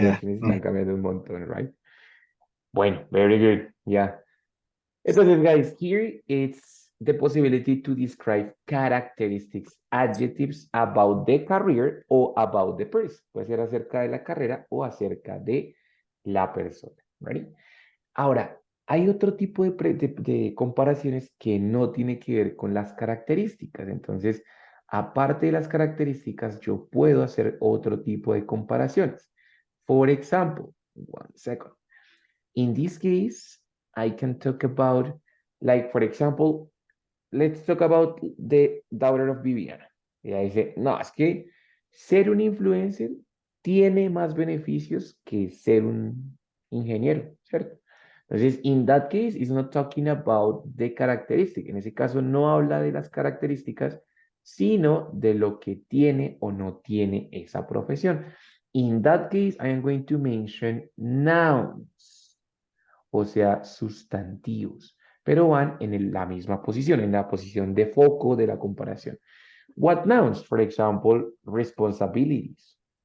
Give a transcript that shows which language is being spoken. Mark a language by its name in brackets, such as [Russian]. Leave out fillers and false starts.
[Spanish] generaciones están cambiando un montón, [English] right? Bueno, very good, yeah. Entonces, guys, here it's the possibility to describe characteristics, adjectives about the career or about the person. [Spanish] Puede ser acerca de la carrera o acerca de la persona, right? Ahora, hay otro tipo de comparaciones que no tiene que ver con las características. Entonces, aparte de las características, yo puedo hacer otro tipo de comparaciones. [English] For example, one second. In this case, I can talk about, like, for example, let's talk about the daughter of Viviana. [Spanish] Ella dice, no, es que ser un influencer tiene más beneficios que ser un ingeniero, ¿cierto? [English] Entonces, in that case, it's not talking about the characteristic. [Spanish] En ese caso, no habla de las características, sino de lo que tiene o no tiene esa profesión. [English] In that case, I am going to mention nouns, [Spanish] o sea, sustantivos, pero van en la misma posición, en la posición de foco de la comparación. [English] What nouns? For example, responsibilities.